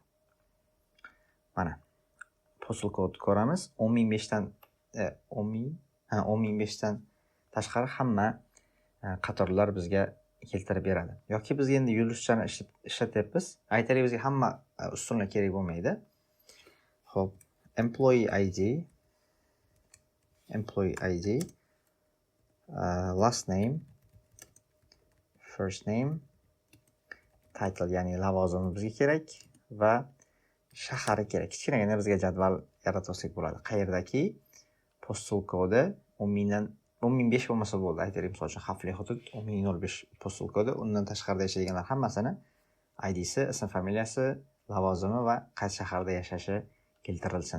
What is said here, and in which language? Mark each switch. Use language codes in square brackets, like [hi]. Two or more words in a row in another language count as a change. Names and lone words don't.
[uz] Mana postal kod ko'ramiz. 10005 dan 10005 dan tashqari hamma qatorlar bizga keltirib beradi. Yoki biz endi yulduzchani ishlatyapmiz. Aytaylik, bizga hamma ustunlik kerak bo'lmaydi. Xo'p, [en] employee ID, last name, first name, title, [uz] ya'ni lavozimi bizga kerak va shahari kerak. Kichkinagina bizga jadval yaratib olsak bo'ladi. Qayerdaki postal kodi 10.005 bo'lmasa bo'ldi. Aytaylik, misol uchun xavfli hudud 10.005 postal kodi. Undan tashqarida yashaydiganlar hammasini ID'si, ism familiyasi, lavozimi va qaysi shaharda yashashi keltirilsin.